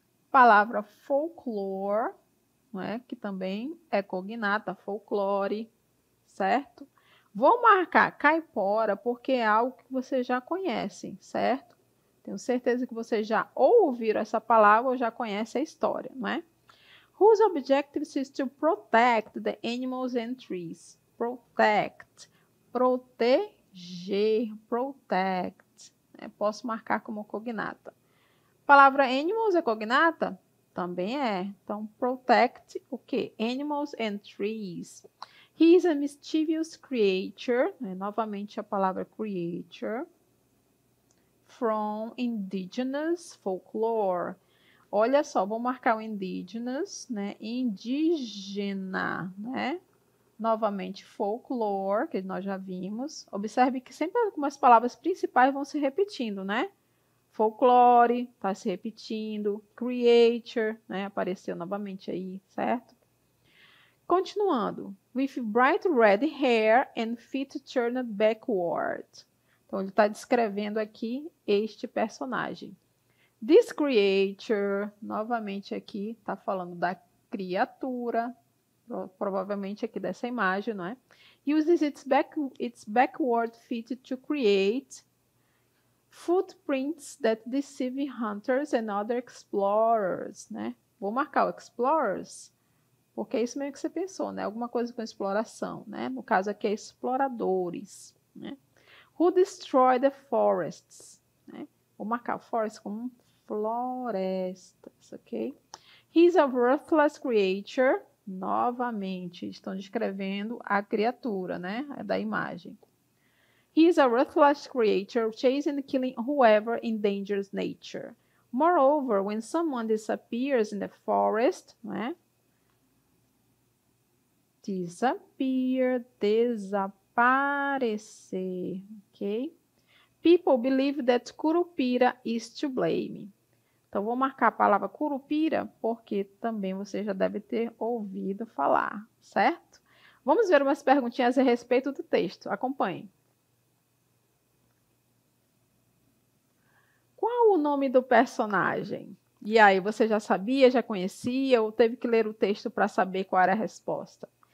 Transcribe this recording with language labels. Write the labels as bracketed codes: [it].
[pt] Palavra folklore, não é? Que também é cognata, folclore, certo? Vou marcar caipora porque é algo que vocês já conhecem, certo? Tenho certeza que vocês já ouviram essa palavra ou já conhecem a história, não é? [en] Whose objective is to protect the animals and trees. Protect. [pt] proteger, protect. Posso marcar como cognata. Palavra animals é cognata? Também é. Então, protect o quê? [en] Animals and trees. He is a mischievous creature. [pt] Novamente a palavra [en] creature. From indigenous folklore. [pt] Olha só, vou marcar o indigenous, indígena, Novamente, folklore, que nós já vimos. Observe que sempre algumas palavras principais vão se repetindo, Folklore, está se repetindo. Creature, apareceu novamente aí, certo? Continuando. [en] With bright red hair and feet turned backward. [pt] Então, ele está descrevendo aqui este personagem. [en] This creature, [pt] novamente aqui, está falando da criatura, provavelmente aqui dessa imagem, [en] Uses its backward feet to create footprints that deceive hunters and other explorers, [pt] Vou marcar o explorers, porque é isso mesmo que você pensou, Alguma coisa com exploração, No caso aqui é exploradores, [en] Who destroy the forests, [pt] Vou marcar forest como florestas, ok? [en] He's a worthless creature. [pt] Novamente, estão descrevendo a criatura, da imagem. [en] He is a ruthless creature, chasing and killing whoever endangers nature. Moreover, when someone disappears in the forest, Disappear, [pt] desaparecer, ok? [en] People believe that Curupira is to blame. [pt] Então, vou marcar a palavra Curupira, porque também você já deve ter ouvido falar, certo? Vamos ver umas perguntinhas a respeito do texto. Acompanhe. Qual o nome do personagem? E aí, você já sabia, já conhecia, ou teve que ler o texto para saber qual era a resposta?